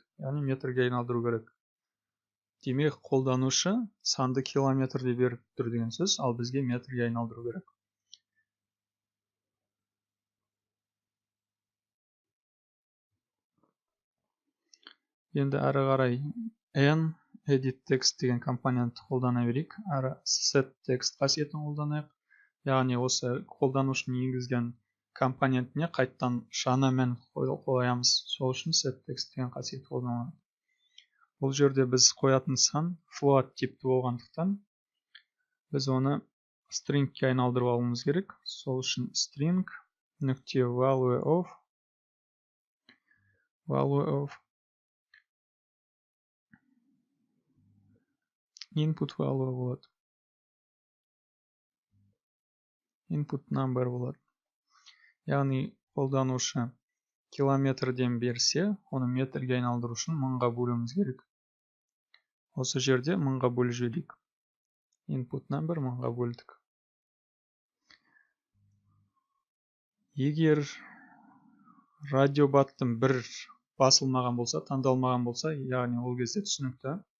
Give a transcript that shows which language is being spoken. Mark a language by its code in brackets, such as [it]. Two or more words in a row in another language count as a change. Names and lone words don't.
[kk] Яғни метрге айналдыру керек. Демек қолданушы санды километрде беріп тұр деген сөз, ал бізге метрге айналдыру керек. Енді әрі қарай n-edit-text деген компонентті қолдана берейік. Әрі setText қасиетін қолданайық. Яғни осы қолданушының енгізген компонентіне қайттан жаңа мән қоямыз. Сол үшін setText деген қасиет қолданылады. Бұл жерде біз қоятын сан float типті болғандықтан біз оны stringке айналдырып алуымыз керек. Сол үшін string нүкте [en] value of input value [kk] болады. [en] Input number [kk] болады. Яғни қолданушы километрден берсе, оны метрге айналдыру үшін 1000-ға бөлуіміз керек. Осы жерде 1000-ға бөліп жіберейік. [en] Input number [kk] 1000-ға бөлдік. Егер радиобаттың бір басылмаған болса, таңдалмаған болса, яғни ол кезде түсінікті.